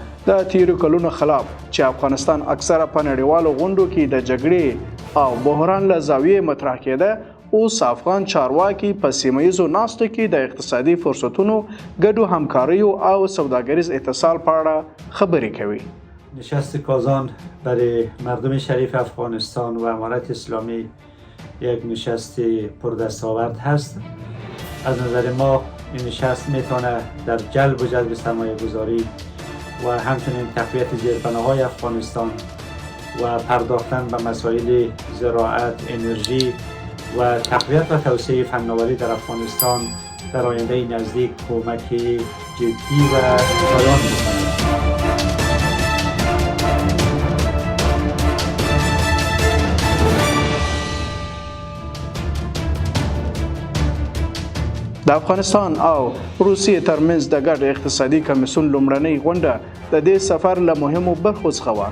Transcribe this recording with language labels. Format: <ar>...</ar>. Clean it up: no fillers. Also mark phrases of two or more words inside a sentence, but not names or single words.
<ps>د تیرو کلونو خلاف چې افغانستان اکثره په نړیوالو غونډو کې د جګړې او بحران له زاویې مطرح کېده، اوس افغان چارواکي په سیمه ییزو ناستو کې د اقتصادي فرصتونو، ګډو همکاریو او سوداګریز اتصال په اړه خبرې کوي.</ps> <fa>نشست کازان برای مردم شریف افغانستان و امارت اسلامی یک نشست پردستاورد هست. از نظر ما این نشست میتونه در جلب و جذب سرمایه گذاری و همچنین تقویت زیربناهای افغانستان و پرداختن به مسائل زراعت، انرژی و تقویت و توسعه فناوری در افغانستان در آینده نزدیک کمک جدی و پایان می‌کند.</fa> <ps>د افغانستان او روسیې ترمنځ د ګډ اقتصادي کمیسیون لومړنۍ غونډه د دې سفر له مهمو برخو څخه وه.</ps>